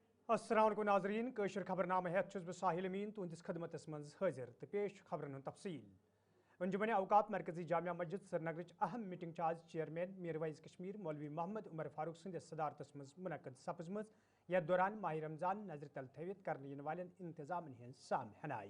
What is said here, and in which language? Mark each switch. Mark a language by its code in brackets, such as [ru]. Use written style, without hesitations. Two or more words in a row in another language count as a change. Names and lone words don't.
[ks] अस्सलाम वालेकुम नाज़रीन कशर खबरनामा हेत बह साहिल अमीन तुहंदिस खदमतस मं हाजिर तो पेश खबरन हूं तफसील। अंजुमन अवकात मरकजी जामिया मस्जिद श्रीनगर अहम मीटिंग आज चेयरमैन मीरवाइज कश्मीर मौलवी मोहम्मद उमर फारूक सदस सदारतस मं मुनक़द सपजम। यथ दौरान माह रमजान नजर तल थवित कर वाले इंतजामन हज साम हनाय।